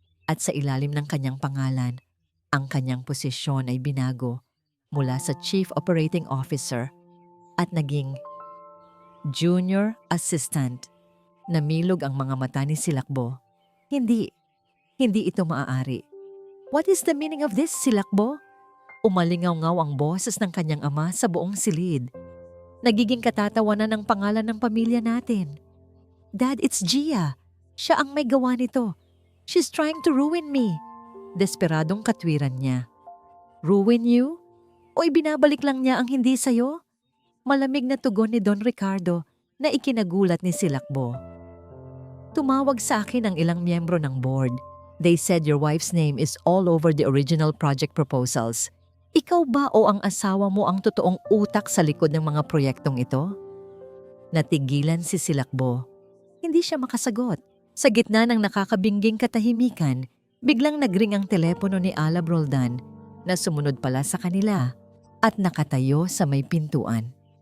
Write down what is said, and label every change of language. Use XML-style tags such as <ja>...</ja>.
<tl>At sa ilalim ng kanyang pangalan, ang kanyang posisyon ay binago mula sa Chief Operating Officer at naging Junior Assistant. Namilog ang mga mata ni Silakbo. Hindi ito maaari.</tl> <en>What is the meaning of this, Silakbo?</en> <tl>Umalingaw-ngaw ang boses ng kanyang ama sa buong silid. Nagiging katatawanan ng pangalan ng pamilya natin.</tl> <en>Dad, it's Gia.</en> <tl>Siya ang may gawa nito.</tl> <en>She's trying to ruin me.</en> <tl>Desperadong katwiran niya.</tl> <en>Ruin you?</en> <tl>O ibinabalik lang niya ang hindi sayo? Malamig na tugon ni Don Ricardo na ikinagulat ni Silakbo. Tumawag sa akin ang ilang miyembro ng board.</tl> <en>They said your wife's name is all over the original project proposals.</en> <tl>Ikaw ba o ang asawa mo ang totoong utak sa likod ng mga proyektong ito? Natigilan si Silakbo. Hindi siya makasagot. Sa gitna ng nakakabingging katahimikan, biglang nagring ang telepono ni Alab Roldan na sumunod pala sa kanila at nakatayo sa may pintuan.</tl>